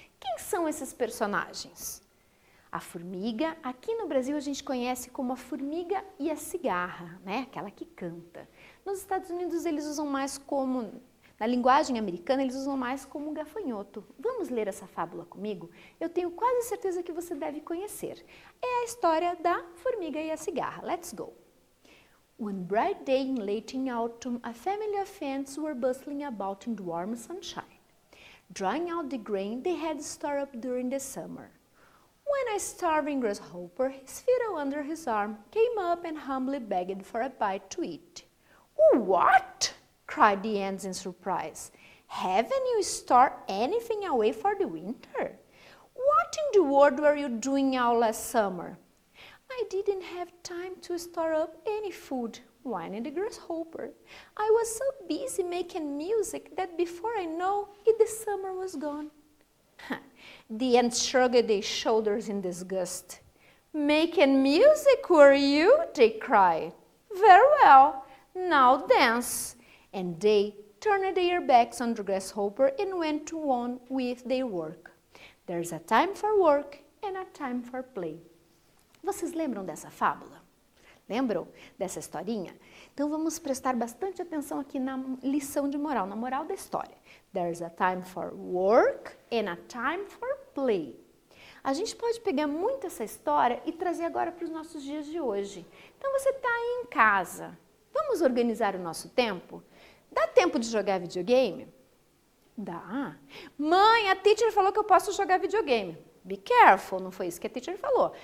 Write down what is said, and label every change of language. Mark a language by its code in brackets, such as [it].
[pt] Quem são esses personagens? A formiga, aqui no Brasil a gente conhece como a formiga e a cigarra, né? Aquela que canta. Nos Estados Unidos eles usam mais como, na linguagem americana eles usam mais como gafanhoto. Vamos ler essa fábula comigo? Eu tenho quase certeza que você deve conhecer. É a história da formiga e a cigarra. [en] Let's go! One bright day in late autumn, a family of ants were bustling about in the warm sunshine, drying out the grain they had stored up during the summer. When a starving grasshopper, his fiddle under his arm, came up and humbly begged for a bite to eat. What? Cried the ants in surprise. Haven't you stored anything away for the winter? What in the world were you doing all last summer? I didn't have time to store up any food, whined the grasshopper. I was so busy making music that before I know it, the summer was gone. The ants shrugged their shoulders in disgust. Making music, were you? They cried. Very well, now dance. And they turned their backs on the grasshopper and went on with their work. There's a time for work and a time for play. [pt] Vocês lembram dessa fábula? Lembram dessa historinha? Então vamos prestar bastante atenção aqui na lição de moral, na moral da história. [en] There's a time for work and a time for play. [pt] A gente pode pegar muito essa história e trazer agora para os nossos dias de hoje. Então você está aí em casa. Vamos organizar o nosso tempo? Dá tempo de jogar videogame? Dá. Mãe, a teacher falou que eu posso jogar videogame. [en] Be careful, [pt] não foi isso que a teacher falou.